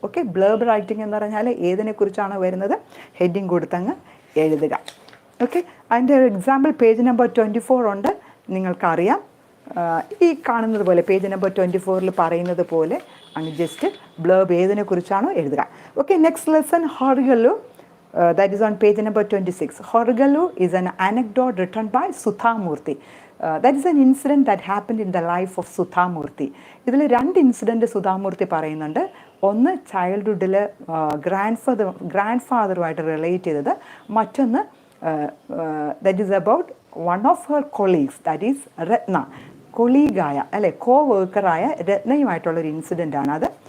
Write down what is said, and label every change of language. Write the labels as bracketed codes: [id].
[ml] Okay, blurb writing എന്ന് പറഞ്ഞാൽ ഏതിനെക്കുറിച്ചാണ് വരുന്നത് ഹെഡിങ് കൊടുത്തങ്ങ് എഴുതുക. ഓക്കെ, അതിൻ്റെ ഒരു എക്സാമ്പിൾ പേജ് നമ്പർ 24 ഉണ്ട്. നിങ്ങൾക്കറിയാം, ഈ കാണുന്നത് പോലെ പേജ് നമ്പർ 24 പറയുന്നത് പോലെ അങ്ങ് ജസ്റ്റ് ബ്ലർബ് ഏതിനെക്കുറിച്ചാണോ എഴുതുക. Okay, next lesson horigalu. [en] That is on page number 26. Horigalu is an anecdote written by Suthamurthy. That is an incident that happened in the life of Suthamurthy. [ml] ഇതിൽ 2 ഇൻസിഡൻറ്റ് സുധാമൂർത്തി പറയുന്നുണ്ട്. ഒന്ന് ചൈൽഡ്ഹുഡിൽ grand ഫാദറുമായിട്ട് relate ചെയ്തത്, മറ്റൊന്ന് [en] that is about one of her colleagues, [ml] that is രത്ന. കൊളീഗായ അല്ലെ വർക്കറായ രത്നയുമായിട്ടുള്ളൊരു incident ആണ് അത്.